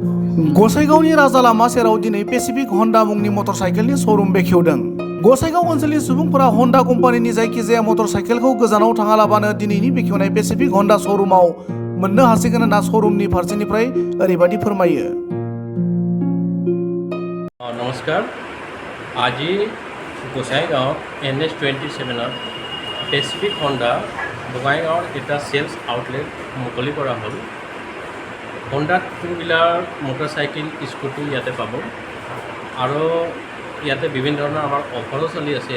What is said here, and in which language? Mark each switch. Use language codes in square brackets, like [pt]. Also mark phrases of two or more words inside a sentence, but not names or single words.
[brx] गसाइगावनि राजा लामा सेराव दिनै पेसिफिक हन्डा मुंनि मटरसाइकेलनि श'रुम बेखेवदों। गसाइगाव ओनसोलनि सुबुंफोरा हन्डा कम्पानिनि जायखिजाया मटरसाइकेलखौ गोजानाव थाङालाबानो दिनैनि बेखेवनाय पेसिफिक हन्डा श'रुमाव मोननो हासिगोन होनना श'रुमनि फारसेनिफ्राय ओरैबायदि फोरमायो। नमस्कार, [as] আজি গোসাইগাঁও NH27 পেচিফিক হন্ডা বঙাইগাঁৱৰ এটা [en] sales outlet [as] মুকলি কৰা হ'ল। হন্ডা [en] two wheeler motorcycle scooty [as] ইয়াতে পাব আৰু ইয়াতে বিভিন্ন ধৰণৰ আমাৰ অফাৰো চলি আছে।